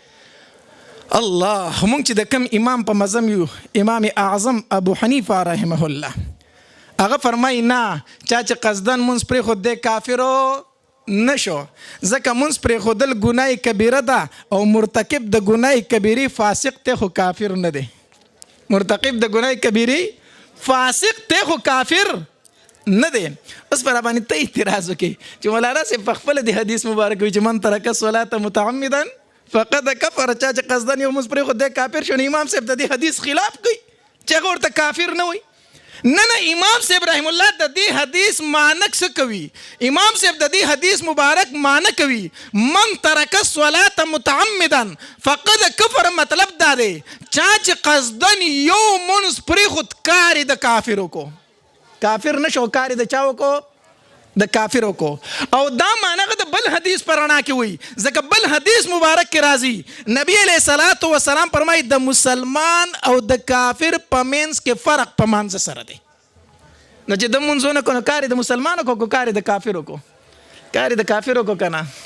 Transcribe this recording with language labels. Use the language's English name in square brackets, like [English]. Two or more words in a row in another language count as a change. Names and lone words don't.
[Pashto] الله مونږ چې د کوم امام په مذهب یو امام اعظم ابو حنیفه [Arabic] رحمه الله [Pashto] هغه فرمایي نه چا چې قصدن مونځ پرېښود دی کافرو نشو ځکه مونځ پرېښودل ګناه کبیره ده او مرتکب د ګناه کبیرې فاسق دی خو کافر نه دی مرتکب د ګناه کبیرې فاسق دی خو کافر نه دی اوس پر باندې ته اعتراض وکړي چې مولانا صاحب په خپله د حدیث مبارک وي چې [Arabic] من ترک الصلاة متعمدا فقد کفر [Pashto] چا چې قصدن یو مونځ پرېښود دی کافر شو نو امام صاحب د دې حدیث خلاف کوي چې هغه ورته کافر نه وایي نه امام صاحب [Arabic] رحم الله [Pashto] د دې حدیث معنی څه کوي امام صاحب د دې حدیث مبارک معنی کوي [Arabic] من ترک الصلاة متعمدا فقد کفر [Pashto] مطلب دا دی چا چې قصدن یو مونځ پرېښود کار یې د کافرو کو کافر نشو کار یې د چاو کو د کافرو کو او دا معنی د بل حدیث پر رڼا کې وي ځکه بل حدیث مبارک کې راځي نبی [Arabic] علیہ الصلوۃ والسلام [Pashto] فرمایي د مسلمان او د کافر په منځ کې فرق په منځ سره دی نو چې د منځونه کو کار د مسلمانو کو کار د کافرو کو کار د کافرو کو کنه